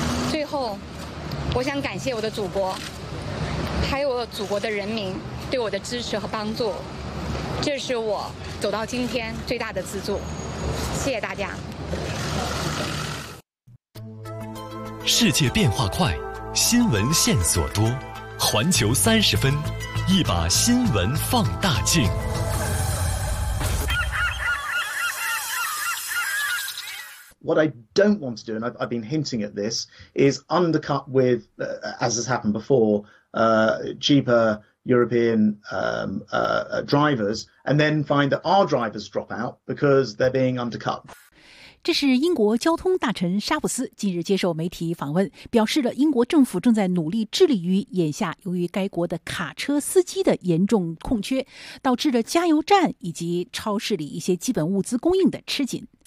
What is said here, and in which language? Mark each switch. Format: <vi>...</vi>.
<zh>最后，我想感谢我的祖国，还有我祖国的人民对我的支持和帮助，这是我走到今天最大的资助。谢谢大家。世界变化快，新闻线索多，环球三十分，一把新闻放大镜。</zh> <en>What I don't want to do, and I've been hinting at this, is undercut with, as has happened before, cheaper European drivers, and then find that our drivers drop out because they're being undercut.</en> <zh>这是英国交通大臣沙普斯近日接受媒体访问，表示了英国政府正在努力致力于眼下由于该国的卡车司机的严重空缺，导致了加油站以及超市里一些基本物资供应的吃紧。</zh>